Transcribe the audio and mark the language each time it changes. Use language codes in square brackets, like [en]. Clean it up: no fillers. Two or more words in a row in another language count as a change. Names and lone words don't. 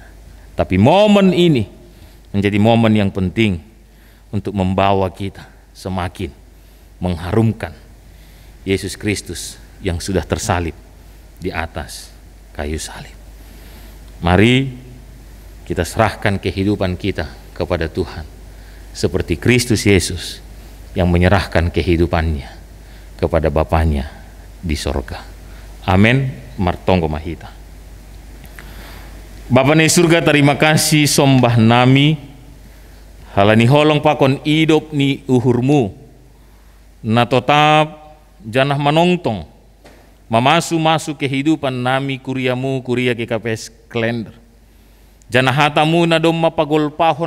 [id] Tapi momen ini menjadi momen yang penting untuk membawa kita semakin mengharumkan Yesus Kristus yang sudah tersalib di atas kayu salib. Mari kita serahkan kehidupan kita kepada Tuhan seperti Kristus Yesus yang menyerahkan kehidupannya kepada Bapanya di sorga. Amin. [bts] Martonggo mahita. Bapa ni surga, [id] terima kasih [bts] sombah nami halani holong pakon idop ni uhurmu na tetap janah manongtong mamasu kehidupan nami kuriamu kuria GKPS Klender janah hatamu na dom mapagolpahon